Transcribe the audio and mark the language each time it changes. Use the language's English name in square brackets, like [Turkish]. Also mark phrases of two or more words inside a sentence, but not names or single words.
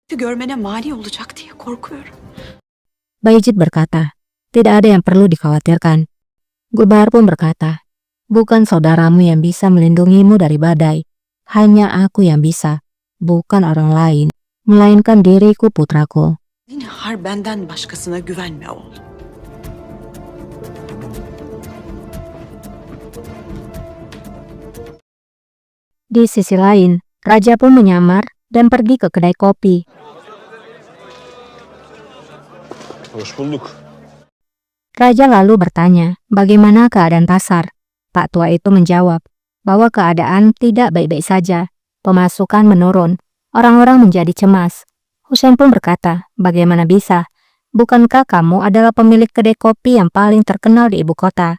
[Turkish] görmene mani olacak diye korkuyorum. [Indonesian] Bayezid berkata, tidak ada yang perlu dikhawatirkan. Gubar pun berkata, bukan saudaramu yang bisa melindungimu dari badai. Hanya aku yang bisa, bukan orang lain, melainkan diriku putraku. [Turkish] Zinhar benden başkasına güvenme oğlum. [Indonesian] Di sisi lain, raja pun menyamar dan pergi ke kedai kopi. [Turkish] Hoş bulduk. [Indonesian] Raja lalu bertanya, bagaimana keadaan pasar? Pak tua itu menjawab bahwa keadaan tidak baik-baik saja. Pemasukan menurun, orang-orang menjadi cemas. Husain pun berkata, bagaimana bisa? Bukankah kamu adalah pemilik kedai kopi yang paling terkenal di ibu kota?